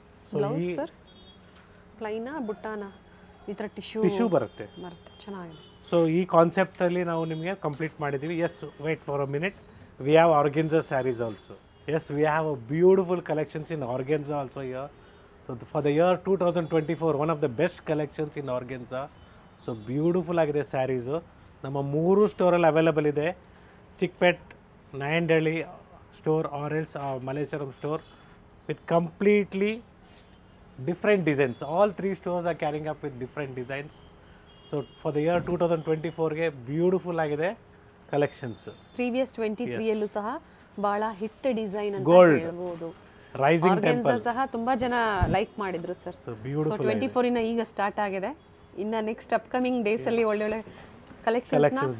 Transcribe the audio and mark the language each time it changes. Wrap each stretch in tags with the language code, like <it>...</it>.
<kn>So blouse sir ಪ್ಲೈನಾ ಬುಟ್ಟಾನಾ ಈ ಥರ tissue ಬರುತ್ತೆ, ಚೆನ್ನಾಗಿದೆ. ಸೊ ಈ ಕಾನ್ಸೆಪ್ಟಲ್ಲಿ ನಾವು ನಿಮಗೆ ಕಂಪ್ಲೀಟ್ ಮಾಡಿದ್ದೀವಿ.</kn> <en>Yes, wait for a minute, we have organza sarees also. Yes, we have a beautiful collections in organza also here. So for the year 2024, one of the best collections in organza. So beautiful</en> <kn>ಆಗಿದೆ ಸ್ಯಾರೀಸು. ನಮ್ಮ 3 ಸ್ಟೋರಲ್ಲಿ available ಇದೆ.</kn> <en>Chickpet, Nayandahalli store or else Malleswaram store with completely different designs. All 3 stores are carrying up with different designs. So for the year 2024ಗೆ beautiful ಆಗಿದೆ collections.</en> <kn>Previous 23 ಯಲ್ಲೂ ಸಹ ಬಹಳ hit design ಅಂತ ಹೇಳ್ಬೋದು.</kn> <en>rising temple</en> <kn>ಸಹ ತುಂಬಾ ಜನ ಲೈಕ್ ಮಾಡಿದ್ರು ಸರ್. ಸೊ 24 ಇನ್ನ ಈಗ ಸ್ಟಾರ್ಟ್ ಆಗಿದೆ, ಇನ್ನ ನೆಕ್ಸ್ಟ್ ಅಪ್ಕಮಿಂಗ್ ಡೇಸ್ ಅಲ್ಲಿ ಒಳ್ಳೆ ಕಲೆಕ್ಷನ್ಸ್</kn>